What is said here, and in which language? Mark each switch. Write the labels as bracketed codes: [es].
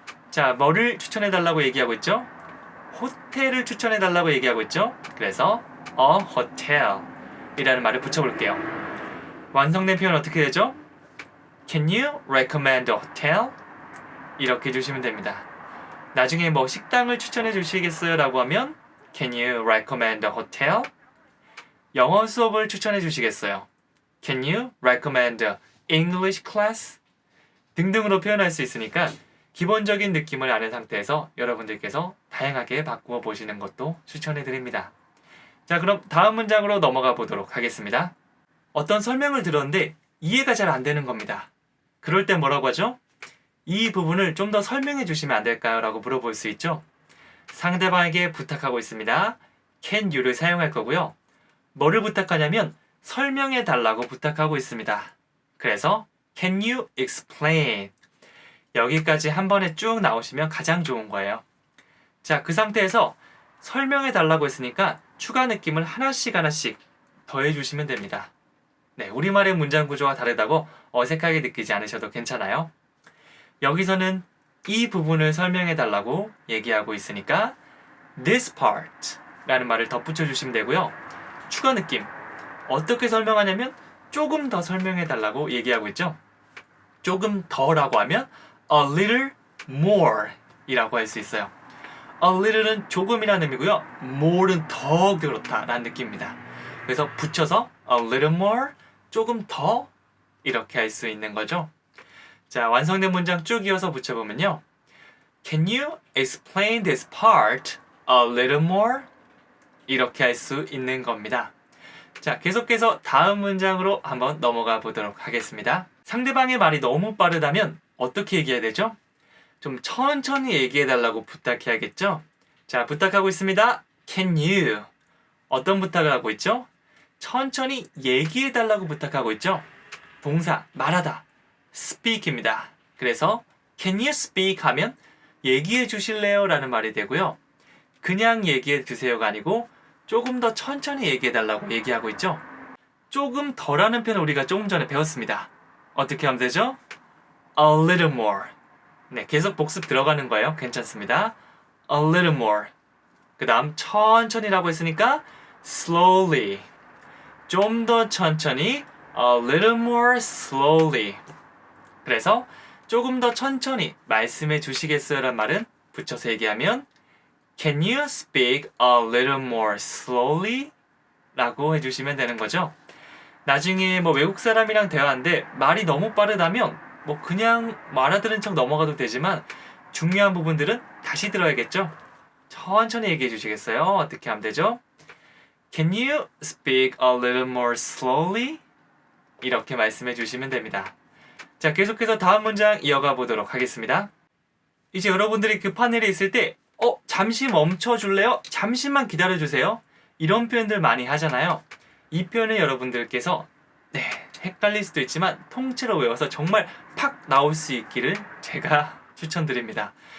[ko] 자, 뭐를 추천해 달라고 얘기하고 있죠? 호텔을 추천해 달라고 얘기하고 있죠? 그래서 [en] a hotel [ko] 이라는 말을 붙여볼게요. 완성된 표현 어떻게 되죠? [en] Can you recommend a hotel? [ko] 이렇게 해주시면 됩니다. 나중에 뭐 식당을 추천해 주시겠어요? 라고 하면 [en] Can you recommend a hotel? [ko] 영어 수업을 추천해 주시겠어요? [en] Can you recommend a English class? [ko] 등등으로 표현할 수 있으니까 기본적인 느낌을 아는 상태에서 여러분들께서 다양하게 바꾸어 보시는 것도 추천해 드립니다. 자, 그럼 다음 문장으로 넘어가 보도록 하겠습니다. 어떤 설명을 들었는데 이해가 잘 안 되는 겁니다. 그럴 때 뭐라고 하죠? 이 부분을 좀 더 설명해 주시면 안 될까요? 라고 물어볼 수 있죠. 상대방에게 부탁하고 있습니다. can you를 사용할 거고요. 뭐를 부탁하냐면 설명해 달라고 부탁하고 있습니다. 그래서 [en] can you explain? [ko] 여기까지 한 번에 쭉 나오시면 가장 좋은 거예요. 자, 그 상태에서 설명해 달라고 했으니까 추가 느낌을 하나씩 더해 주시면 됩니다. 네, 우리말의 문장 구조와 다르다고 어색하게 느끼지 않으셔도 괜찮아요. 여기서는 이 부분을 설명해 달라고 얘기하고 있으니까 this part 라는 말을 덧붙여 주시면 되고요. 추가 느낌, 어떻게 설명하냐면 조금 더 설명해 달라고 얘기하고 있죠. 조금 더라고 하면 [en] a little more [ko] 이라고 할 수 있어요. a little은 조금이라는 의미고요. more는 더 그렇다라는 느낌입니다. 그래서 붙여서 [en] a little more, [ko] 조금 더 이렇게 할 수 있는 거죠. 자, 완성된 문장 쭉 이어서 붙여보면요. [en] Can you explain this part a little more? [ko] 이렇게 할 수 있는 겁니다. 자, 계속해서 다음 문장으로 한번 넘어가 보도록 하겠습니다. 상대방의 말이 너무 빠르다면 어떻게 얘기해야 되죠? 좀 천천히 얘기해달라고 부탁해야겠죠? 자, 부탁하고 있습니다. [en] Can you? [ko] 어떤 부탁을 하고 있죠? 천천히 얘기해달라고 부탁하고 있죠? 동사, 말하다. speak입니다. 그래서 [en] can you speak [ko] 하면 얘기해 주실래요? 라는 말이 되고요. 그냥 얘기해 주세요가 아니고 조금 더 천천히 얘기해 달라고 얘기하고 있죠. 조금 더라는 표현 우리가 조금 전에 배웠습니다. 어떻게 하면 되죠? [en] A little more. [ko] 네, 계속 복습 들어가는 거예요. 괜찮습니다. [en] A little more. [ko] 그 다음 천천히라고 했으니까 slowly. 좀 더 천천히 [en] A little more slowly. [ko] 그래서 조금 더 천천히 말씀해 주시겠어요? 라는 말은 붙여서 얘기하면 [en] Can you speak a little more slowly? [ko] 라고 해주시면 되는 거죠. 나중에 뭐 외국 사람이랑 대화하는데 말이 너무 빠르다면 뭐 그냥 알아들은 척 넘어가도 되지만 중요한 부분들은 다시 들어야겠죠. 천천히 얘기해 주시겠어요? 어떻게 하면 되죠? [en] Can you speak a little more slowly? [ko] 이렇게 말씀해 주시면 됩니다. 자, 계속해서 다음 문장 이어가 보도록 하겠습니다. 이제 여러분들이 급한 일이 있을 때 잠시 멈춰 줄래요? 잠시만 기다려 주세요. 이런 표현들 많이 하잖아요. 이 표현을 여러분들께서 헷갈릴 수도 있지만 통째로 외워서 정말 팍 나올 수 있기를 제가 추천드립니다.